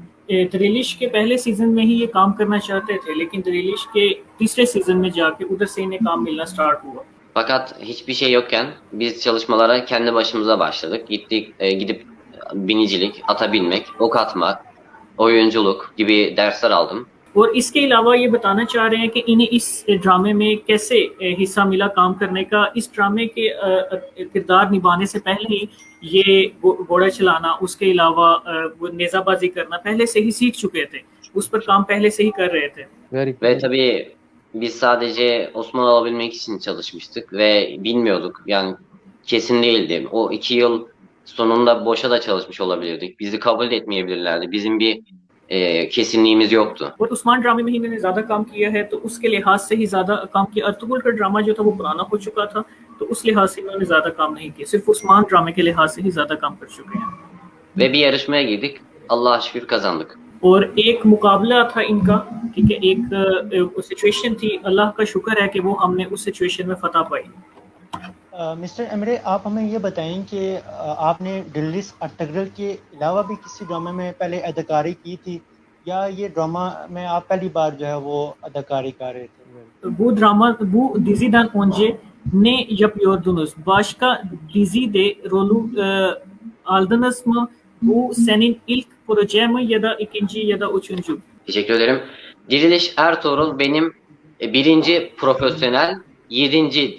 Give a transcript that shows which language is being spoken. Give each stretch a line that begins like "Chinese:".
Hindi: Dirilis के पहले season में ही ये काम करना चाहते थे, लेकिन दिरिलिश के तीसरे सीजन में जाके उधर से इन्हें काम मिलना स्टार्ट हुआ।
Turkish: Fakat hiçbir şey yokken biz çalışmalara kendi başımıza başladık. Gidip binicilik, ata binmek, ok atmak, oyunculuk gibi dersler aldım.
Hindi: और इसके अलावा ये बताना चाह रहे हैं कि इन्हें इस ड्रामे में कैसे हिस्सा मिला काम करने का। इस ड्रामे के किरदार निभाने से पहले ही ये घोड़ा चलाना, उसके अलावा वो नेज़ाबाजी करना पहले से ही सीख चुके थे, उस पर काम पहले से ही कर रहे थे।
Turkish: Ve tabii biz sadece Osman olabilmek için çalışmıştık ve bilmiyorduk. Yani kesin değildi. O 2 yıl sonunda boşa da çalışmış olabilirdik. Bizi kabul etmeyebilirlerdi. Bizim bir kesinliğimiz yoktu.
Hindi: और उस्मान ड्रामे में ही इन्होंने ज़्यादा काम किया है, तो उसके लिहाज से ही ज़्यादा काम किया। अर्तुगरुल का ड्रामा जो था वो पुराना हो चुका था, तो उस लिहाज से इन्होंने ज़्यादा काम नहीं किया। सिर्फ उस्मान ड्रामे के लिहाज से ही ज़्यादा काम कर चुके हैं।
Turkish: Ve bir yarışmaya girdik. Allah'a şükür kazandık.
Hindi: और एक मुकाबला था इनका, ठीक है, एक सिचुएशन थी, अल्लाह का शुक्र है कि वो हमने उस सिचुएशन में फतह पाई। मिस्टर एमरे, आप हमें ये बताएं कि आपने दिल्लीस अर्तगरल के अलावा भी किसी ड्रामे में पहले अदाकारी की थी, या ये ड्रामा में आप पहली बार जो है वो अदाकारी कर रहे थे?
Turkish: Bu diziden önce ne yapıyordunuz? Başka dizide rolü aldınız mı? Bu senin ilk proje mi ya da ikinci ya da üçüncü? Teşekkür ederim. Diriliş Ertuğrul benim birinci profesyonel 7.